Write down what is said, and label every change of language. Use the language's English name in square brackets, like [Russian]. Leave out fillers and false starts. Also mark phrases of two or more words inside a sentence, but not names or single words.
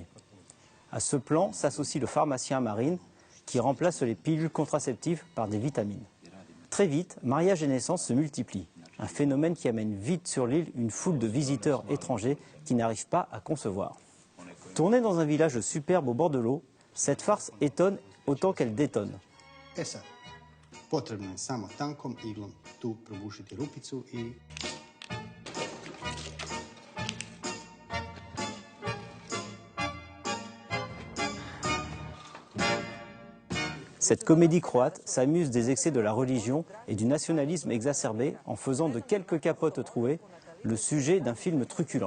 [French] À ce plan s'associe le pharmacien Marine, qui remplace les pilules contraceptives par des vitamines. Très vite, mariage et naissance se multiplient, un phénomène qui amène vite sur l'île une foule de visiteurs étrangers qui n'arrivent pas à concevoir. Tournée dans un village superbe au bord de l'eau, cette farce étonne autant qu'elle détonne. [Croatian] Potrebno je samo tankom iglom tu probušiti rupicu i [French] Cette comédie croate s'amuse des excès de la religion et du nationalisme exacerbé en faisant de quelques capotes trouées le sujet d'un film truculent.